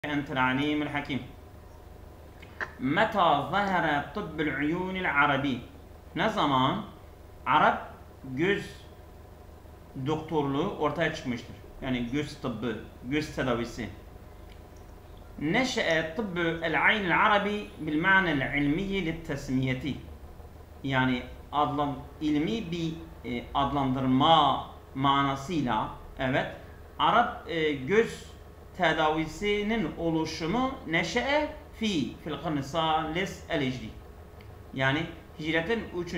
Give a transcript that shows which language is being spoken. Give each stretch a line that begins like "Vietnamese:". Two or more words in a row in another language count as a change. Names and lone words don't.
Arabic: أنت العليم الحكيم. متى ظهر طب العيون العربي؟
Turkish: Ne zaman Arap göz doktorluğu ortaya çıkmıştır? Yani göz tıbbı, göz tedavisi.
Arabic: نشأ طب العين العربي بالمعنى العلمي للتسمية.
Turkish: Yani ilmi bir adlandırma manasıyla, evet, Arap göz tedavisinin oluşumu
Arabic: نشأ في القرن الثالث الهجري.
Turkish: Yani hicretin 3.